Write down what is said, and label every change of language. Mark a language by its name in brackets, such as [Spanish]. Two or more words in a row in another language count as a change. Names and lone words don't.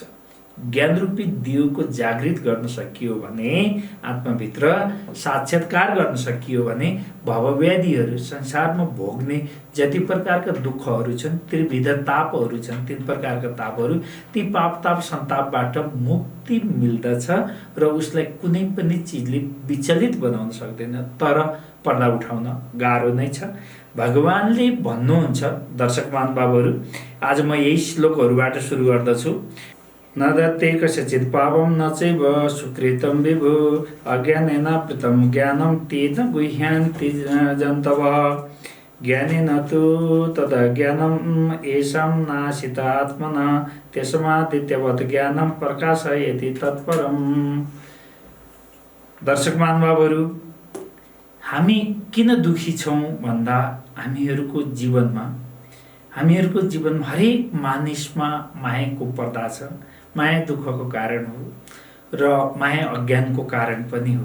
[Nepali] ज्ञानरूपी दियोको जागृत गर्न सकियो भने, आत्माभित्र साक्षात्कार गर्न सकियो भने भवव्याधिहरू, संसारमा भोग्ने जति प्रकारका दुःखहरू छन्, त्रिविध तापहरू छन्, 3 प्रकारका तापहरू, ती पाप ताप सन्तापबाट मुक्ति मिल्दछ र उसलाई कुनै पनि चिजले विचलित बनाउन सक्दैन। तर पर्दा उठाउन गाह्रो नै छ। भगवानले भन्नुहुन्छ, दर्शक महानुभावहरू, आज म यही श्लोकहरूबाट सुरु गर्दछु। [Sanskrit] न दत्ते कस्यचित् पापं न चैव सुकृतं विभु अज्ञानेन प्रीतं ज्ञानं तेन गुह्यन्ति जन्तवः ज्ञानेन तु तदज्ञानं येषां नाशित आत्मना तस्मादित्यवत् ज्ञानं प्रकाशयति तत्परम्। [Nepali] दर्शक महानुभावहरू, हामी किन दुखी छौँ भन्दा हामीहरूको जीवनमा हरेक मानिसमा मायाको पर्दा छ। माया दुःखको कारण हो र माया अज्ञानको कारण पनि हो।